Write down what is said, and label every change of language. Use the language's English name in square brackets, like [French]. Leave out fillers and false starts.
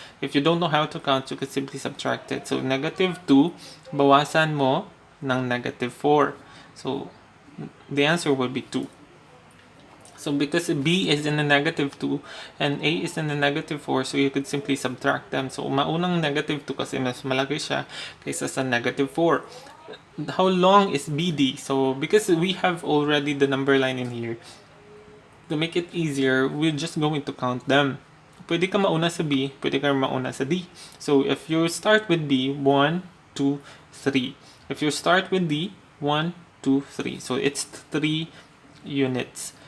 [English] If you don't know how to count, you could simply subtract it. So -2, [Filipino] bawasan mo ng -4. [English] So the answer would be 2. So because B is in the -2 and A is in the -4, so you could simply subtract them. [Filipino] So maunang -2 kasi mas malaki siya kaysa sa -4. [English] How long is BD? So because we have already the number line in here, to make it easier, we're just going to count them. [Filipino] Pwede ka mauna sa B, pwede ka mauna sa D. [English] So if you start with B, 1, 2, 3. If you start with D, 1, 2, 3. So it's 3 units.